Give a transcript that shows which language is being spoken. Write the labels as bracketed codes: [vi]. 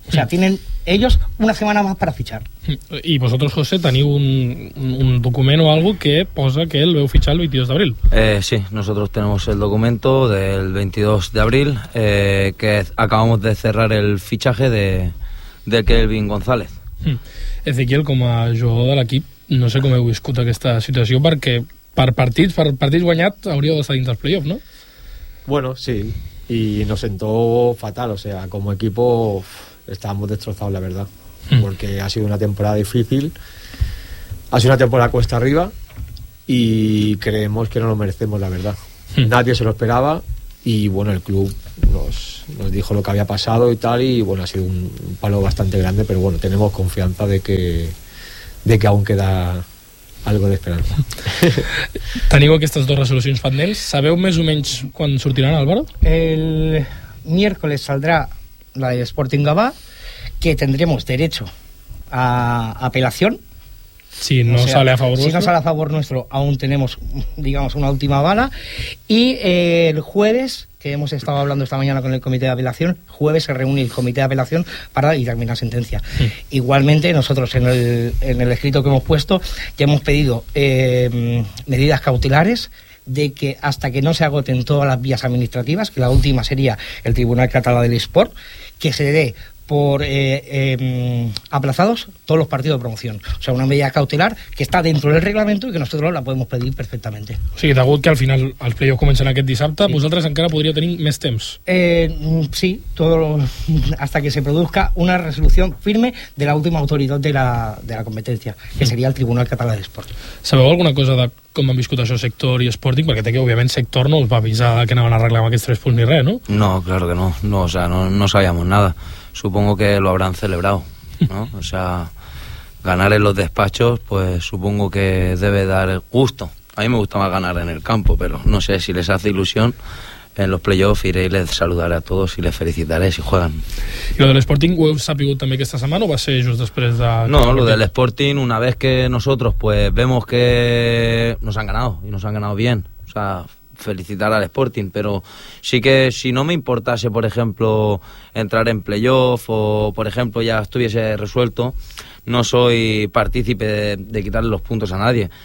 [es] O sea, tienen ellos una semana más para fichar. Y vosotros, José, ¿tenéis un documento o algo que posa que él veu fichar el 22 de abril? Sí, nosotros tenemos el documento del 22 de abril, que acabamos de cerrar el fichaje de Kelvin González. [ca] Ezequiel, com a jugador de l'equip, no sé com heu viscut aquesta situació, perquè per partits guanyats hauríeu d'estar dins dels play-offs, no? [es] Bueno, sí. Y nos sentó fatal, o sea, como equipo estábamos destrozados, la verdad. Porque ha sido una temporada difícil, ha sido una temporada cuesta arriba y creemos que no lo merecemos, la verdad. Nadie se lo esperaba y bueno, el club nos dijo lo que había pasado y tal. Y bueno, ha sido un palo bastante grande, pero bueno, tenemos confianza de que aún queda algo de esperanza. [ca] Teniu aquestes dues resolucions pendents. Sabeu més o menys quan sortiran, Álvaro? [es] El miércoles saldrá la del Sporting Gavá, que tendremos derecho a apelación. Si no, o sea, sale a favor nuestro. Si no sale a favor nuestro, aún tenemos, digamos, una última bala. Y el jueves, que hemos estado hablando esta mañana con el comité de apelación, jueves se reúne el comité de apelación para dictaminar sentencia. Sí. Igualmente, nosotros en el escrito que hemos puesto, ya hemos pedido medidas cautelares de que hasta que no se agoten todas las vías administrativas, que la última sería el Tribunal Catalán del Sport, que se dé por aplazados todos los partidos de promoción. O sea, una medida cautelar que está dentro del reglamento y que nosotros la podemos pedir perfectamente. [ca] Sí, d'agut que al final els play-offs comencen aquest dissabte, sí. Vosaltres encara podríeu tenir més temps. [es] Sí, todo lo, hasta que se produzca una resolució firme de la última autoritat de la competència, que seria el Tribunal Català d'Esport. [ca] Sabeu alguna cosa de com han viscut això Sector i Sporting? Perquè té que, òbviament, Sector no us va avisar que anaven a arreglar amb aquests tres punts ni res, no? [es] No, claro que no. No, o sea, no sabíamos nada. Supongo que lo habrán celebrado, ¿no? O sea, ganar en los despachos, pues supongo que debe dar gusto. A mí me gusta más ganar en el campo, pero no sé si les hace ilusión. En los playoffs iré y les saludaré a todos y les felicitaré si juegan. ¿Y lo del Sporting [ca] ho heu sabut també aquesta setmana o va ser just després de...? [es] No, lo del Sporting, una vez que nosotros pues vemos que nos han ganado y nos han ganado bien, o sea, felicitar al Sporting, pero sí que si no me importase, por ejemplo, entrar en playoff o, por ejemplo, ya estuviese resuelto, no soy partícipe de quitarle los puntos a nadie.